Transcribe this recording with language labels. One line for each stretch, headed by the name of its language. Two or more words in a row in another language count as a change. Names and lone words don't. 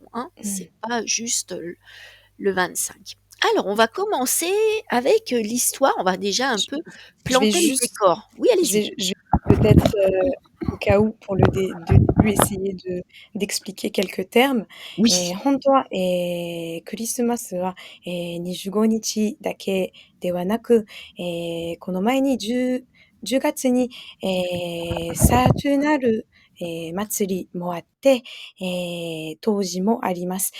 French: Hein. Mmh. C'est pas juste le 25. Alors on va commencer avec l'histoire. On va déjà un Je peu je vais planter le juste décor. Oui, allez-y. je vais peut-être, au cas où, pour le début, essayer d'expliquer quelques termes. Oui,
Japanese: 本当は、クリスマスは、25日だけではなく、この前に10月に、サートゥナル、祭りもあって、冬至もあります。